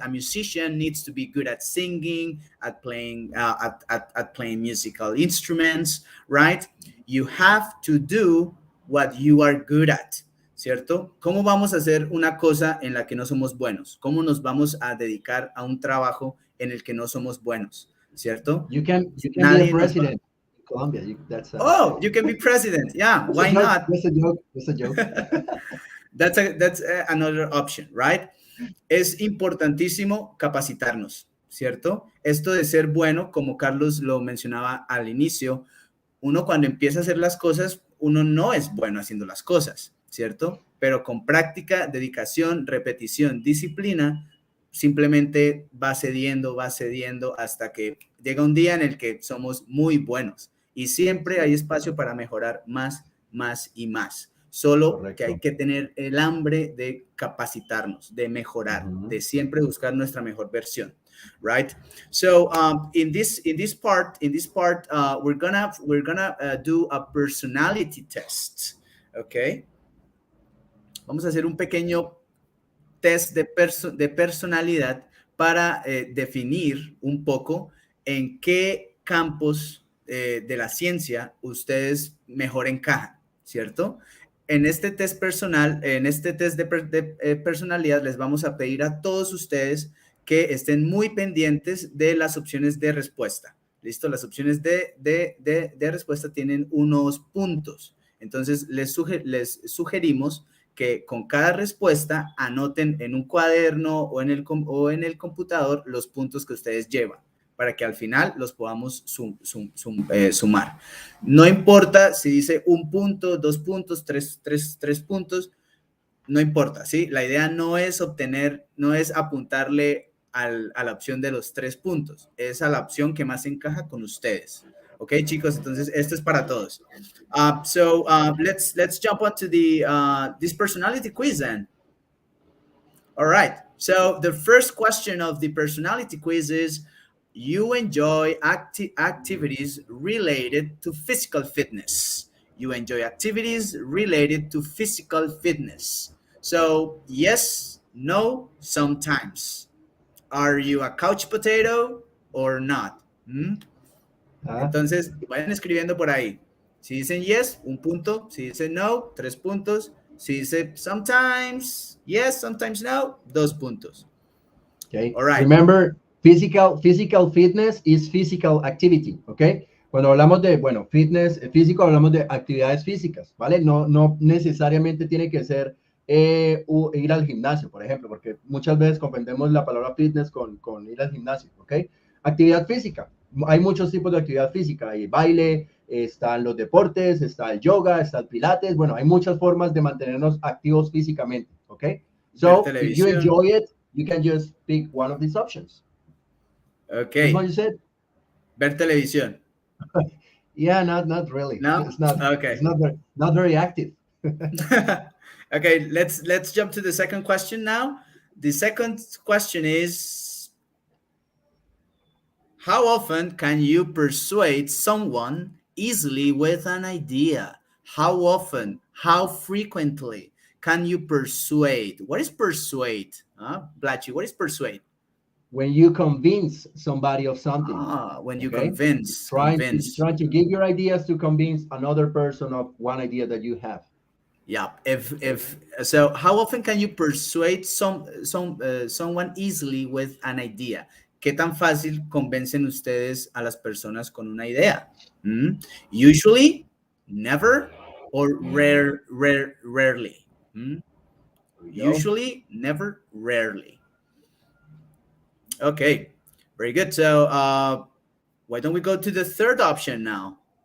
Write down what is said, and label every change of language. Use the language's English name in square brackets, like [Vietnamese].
[English] A musician needs to be good at singing, at playing at playing musical instruments, right? You have to do what you are good at, [Spanish] ¿cierto? ¿Cómo vamos a hacer una cosa en la que no somos buenos? ¿Cómo nos vamos a dedicar a un trabajo en el que no somos buenos, ¿cierto? [English] You can be a president. Colombia, you can be president. Yeah, why not? That's a joke. That's a joke. That's another option, right? [Spanish] Es importantísimo capacitarnos, ¿cierto? Esto de ser bueno, como Carlos lo mencionaba al inicio, uno cuando empieza a hacer las cosas, uno no es bueno haciendo las cosas, ¿cierto? Pero con práctica, dedicación, repetición, disciplina, simplemente va cediendo hasta que llega un día en el que somos muy buenos. Y siempre hay espacio para mejorar más y más. Solo Correcto. Que hay que tener el hambre de capacitarnos, de mejorar, de siempre buscar nuestra mejor versión, [English] right? So in this part, we're gonna do a personality test, okay? [Spanish] Vamos a hacer un pequeño test de personalidad para definir un poco en qué campos de la ciencia ustedes mejor encajan, ¿cierto? En este test personal, en este test de personalidad, les vamos a pedir a todos ustedes que estén muy pendientes de las opciones de respuesta. ¿Listo? Las opciones de respuesta tienen unos puntos. Entonces, les sugerimos que con cada respuesta anoten en un cuaderno o en el computador los puntos que ustedes llevan, para que al final los podamos sumar. No importa si dice 1 punto, 2 puntos, 3 puntos, no importa, ¿sí? La idea no es apuntarle a la opción de los 3 puntos, es a la opción que más encaja con ustedes. Ok, chicos, entonces esto es para todos. [English] Let's jump on to this personality quiz then. All right, so the first question of the personality quiz is, you enjoy activities related to physical fitness. You enjoy activities related to physical fitness. So, yes, no, sometimes. Are you a couch potato or not? [Spanish] Entonces, vayan escribiendo por ahí. Si dicen yes, 1 punto. Si dicen no, 3 puntos. Si dicen [English] sometimes yes, sometimes no, [Spanish] 2 puntos. [English] Okay. All right. Remember, physical fitness is physical activity, ¿ok? [Spanish] Cuando hablamos de, bueno, fitness físico, hablamos de actividades físicas, ¿vale? No necesariamente tiene que ser ir al gimnasio, por ejemplo, porque muchas veces confundimos la palabra fitness con ir al gimnasio, ¿ok? Actividad física. Hay muchos tipos de actividad física. Hay baile, están los deportes, está el yoga, está el pilates. Bueno, hay muchas formas de mantenernos activos físicamente, ¿ok? [English] So, if you enjoy it, you can just pick one of these options. Okay. That's what you said? [Spanish] Ver televisión. [English] Yeah, not really. No? It's not. Okay. It's not very active. Okay, let's jump to the second question now. The second question is, how often can you persuade someone easily with an idea? How often? How frequently can you persuade? What is persuade? Blatchy, what is persuade? When you convince somebody of something. When you convince. Trying to give your ideas to convince another person of one idea that you have. Yeah. So, how often can you persuade someone easily with an idea? [Spanish] ¿Qué tan fácil convencen ustedes a las personas con una idea? [English] Usually, never, or rarely. Usually, never, rarely. Okay, very good. So, why don't we go to the third option now?